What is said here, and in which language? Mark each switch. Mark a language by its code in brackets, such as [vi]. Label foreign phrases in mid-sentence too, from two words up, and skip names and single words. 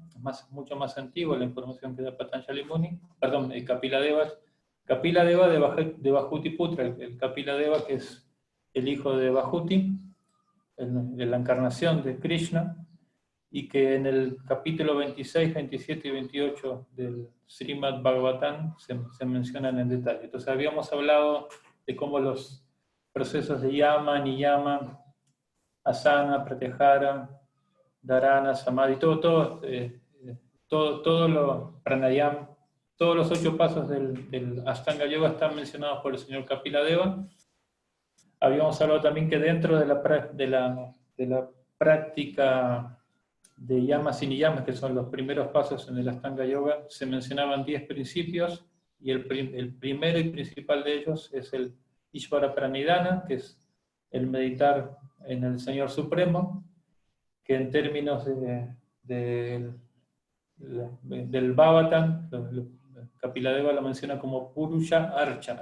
[es] Es mucho más antigua la información que da Patanjali Muni, perdón, Kapiladeva de Bhajutiputra, el Kapiladeva que es el hijo de Bhajuti, de la encarnación de Krishna, y que en el capítulo 26, 27 y 28 del Srimad Bhagavatam se mencionan en detalle. Entonces habíamos hablado de cómo los procesos de yama, niyama, asana, pratyahara, dharana, samadhi, todo lo pranayama, todos los 8 pasos del Astanga Yoga están mencionados por el señor Kapiladeva. Habíamos hablado también que dentro de la práctica de yamas y niyamas, que son los primeros pasos en el Astanga Yoga, se mencionaban 10 principios, y el primero y principal de ellos es el [sa] Ishvara Pranidhana, [es] que es el meditar en el Señor Supremo, que en términos del Bhagavatam, Kapiladeva lo menciona como [sa] Purusha Archana.